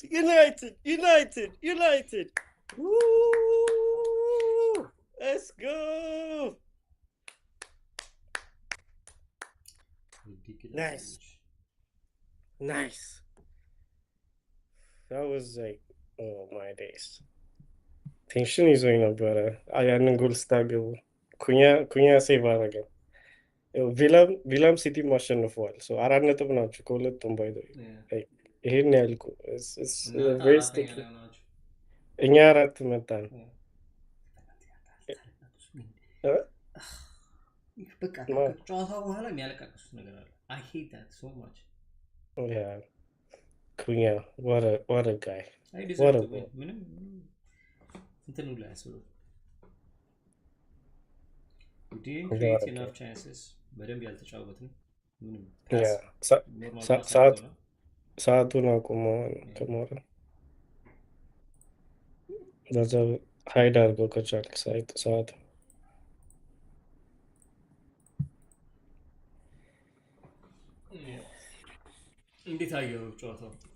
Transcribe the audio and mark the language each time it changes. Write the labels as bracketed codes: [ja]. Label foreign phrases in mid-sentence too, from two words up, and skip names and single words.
[en] United, United, United. Woo! Let's go. Ridiculous Nice, damage. nice. That was like, oh my days. [am] Tension ይዞኝ ነበረ ያንን ጎል ስታገቡ ኩኛ ሴቭ አደረገ። ቪላም ሲቲም አሸንፈዋል። 4 ነጥብ ናቸው ከሁለቱም ባይ ይሄን ያልኩ እናንተ አራተኛ ላይ ሆናችሁ እኛ 4 መጣን። በቃ ጨዋታው በኋላ የሚያለቃቅሱት ነገር አለ። [en] I hate that so much. ኩኛ what a guy. I deserve to win. [am] ምንም እንትኑ ላይ አስብሎ [en] we didn't create enough chances. [am] በደንብ ያልተጫወትን ምንም ሰዓቱን አቁመዋል ከሞረ በዛ ሀይድ አድርገው ከቻልክ ሰዓት እንዴት አየው ጨዋታው?